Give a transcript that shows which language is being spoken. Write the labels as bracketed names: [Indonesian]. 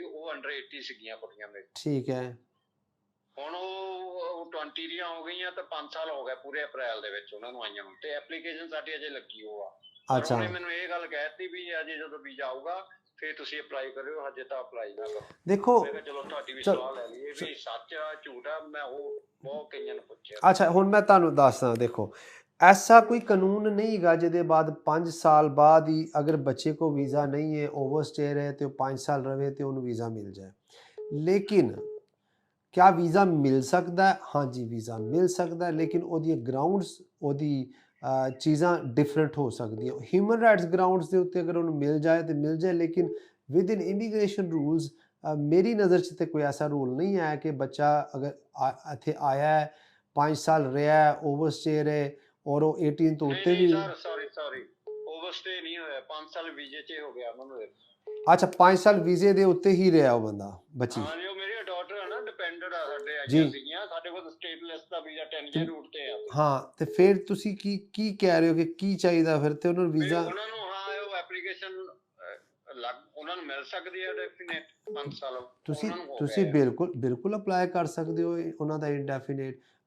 [Punjabi] ਉਹ ਅੰਡਰ 80 ਸੀਗੀਆਂ ਕੁੜੀਆਂ ਮੇਰੀ। ਠੀਕ ਹੈ। ਹੁਣ ਉਹ 20 ਦੀਆਂ ਹੋ ਗਈਆਂ ਤਾਂ 5 ਸਾਲ ਹੋ ਗਏ ਪੂਰੇ ਅਪ੍ਰੈਲ ਦੇ ਵਿੱਚ ਉਹਨਾਂ ਨੂੰ ਆਈਆਂ ਨੂੰ, ਤੇ ਐਪਲੀਕੇਸ਼ਨ ਸਾਡੀ ਅਜੇ ਲੱਗੀ ਹੋ ਆ। ਅੱਛਾ, ਉਹਨੇ ਮੈਨੂੰ ਇਹ ਗੱਲ ਕਹਿਤੀ ਵੀ ਅਜੇ ਜਦੋਂ ਵੀਜ਼ਾ ਆਊਗਾ ਫਿਰ ਤੁਸੀਂ ਅਪਲਾਈ ਕਰਿਓ, ਹਜੇ ਤਾਂ ਅਪਲਾਈ ਨਾ ਕਰੋ। ਦੇਖੋ, ਮੈਂ ਕਿਹਾ ਚਲੋ ਤੁਹਾਡੀ ਵੀ ਸਲਾਹ ਲੈ ਲਈਏ ਵੀ ਸੱਚ ਆ ਝੂਠ ਆ। ਮੈਂ ਉਹ ਬਹੁਤ ਕਈਆਂ ਨੂੰ ਪੁੱਛਿਆ। ਅੱਛਾ, ਹੁਣ ਮੈਂ ਤੁਹਾਨੂੰ ਦੱਸਦਾ, ਦੇਖੋ [Hindi] ऐसा कोई कानून नहीं है जिहदे बाद 5 साल बाद ही अगर बच्चे को वीज़ा नहीं है, ओवरस्टे है तो 5 साल रहे तो उन्हें वीज़ा मिल जाए। लेकिन क्या वीज़ा मिल सकता है? हाँ जी, वीज़ा मिल सकता है, लेकिन वो ग्राउंड्स वो चीज़ां डिफरेंट हो सकती हैं। ह्यूमन राइट्स ग्राउंड्स के उत्ते अगर उन्हें मिल जाए, लेकिन विद इन इमीग्रेशन रूल्स मेरी नज़र से तो कोई ऐसा रूल नहीं है कि बच्चा अगर इत्थे आया है 5 साल रहा है, ओवरस्टे रहे और वो 18 तो उत्ते भी। सॉरी ओवरस्टे नहीं होया, 5 साल वीजे च हो गया उन्होंने। अच्छा, 5 साल वीजे दे उत्ते ही रहा वो बंदा बच्ची। हां, जो मेरी डॉटर है ना डिपेंडेंट आ [Punjabi] ਸਾਡੇ ਆਈਆਂ ਸੀਗੀਆਂ, ਸਾਡੇ ਕੋਲ ਸਟੇਟ ਲਿਸਟ ਦਾ ਵੀਜ਼ਾ 10 ਈਅਰ ਰੂਟ ਤੇ ਆ। ਹਾਂ, ਤੇ ਫਿਰ ਤੁਸੀਂ ਕੀ ਕਹਿ ਰਹੇ ਹੋ ਕਿ ਕੀ ਚਾਹੀਦਾ ਫਿਰ ਤੇ ਉਹਨਾਂ ਨੂੰ ਵੀਜ਼ਾ? ਉਹਨਾਂ ਨੂੰ ਹਾਂ ਉਹ ਐਪਲੀਕੇਸ਼ਨ ਉਹਨਾਂ ਉਹਨਾਂ ਨੂੰ ਮਿਲ ਸਕਦੀ ਹੈ ਡੈਫੀਨੇਟ 5 ਸਾਲ ਤੁਸੀਂ ਬਿਲਕੁਲ ਅਪਲਾਈ ਕਰ ਸਕਦੇ ਹੋ ਉਹਨਾਂ ਦਾ ਇੰਡੈਫੀਨੇਟ।